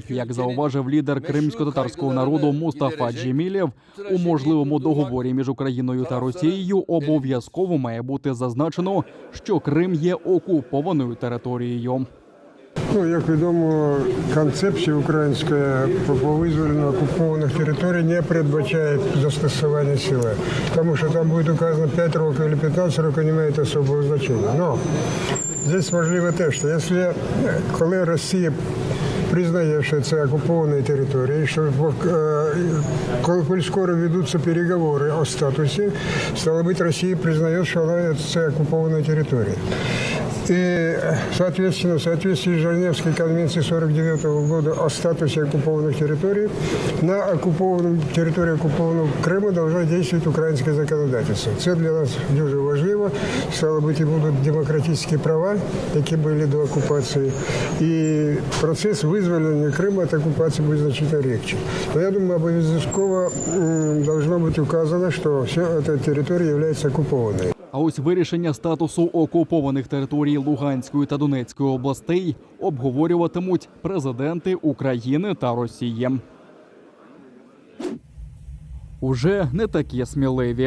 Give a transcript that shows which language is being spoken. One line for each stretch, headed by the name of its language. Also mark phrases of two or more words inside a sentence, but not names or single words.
Ukrainian: Як зауважив лідер кримсько-татарського народу Мустафа Джемілєв, у можливому договорі між Україною та Росією обов'язково має бути зазначено, що Крим є окупованою територією. Ну, як відомо, концепція українська по визволенню окупованих територій не передбачає застосування сили. Тому що там буде указано 5 років або 15 років, не має особого значення.
Russian: Но здесь
Ukrainian: важливо те, що якщо, коли Росія признає, що це окуповані території, що коли скоро ведуться переговори о статусі, стало бути, Росія признає, що це окуповані території.
Russian: И, соответственно, в соответствии с Женевской конвенцией 49 года о статусе оккупованных территорий, на территории оккупованного Крыма должно действовать украинское законодательство.
Ukrainian: Це для нас дуже важливо.
Russian: Стало быть,
Ukrainian: і будуть демократичні права, які були до окупації. І процес визволення Криму від окупації буде
Russian: значительно легче.
Ukrainian: Но я думаю, обов'язково должно бути указано, що вся ця територія є окупованою. А ось вирішення статусу окупованих територій Луганської та Донецької областей обговорюватимуть президенти України та Росії. Уже не такі сміливі.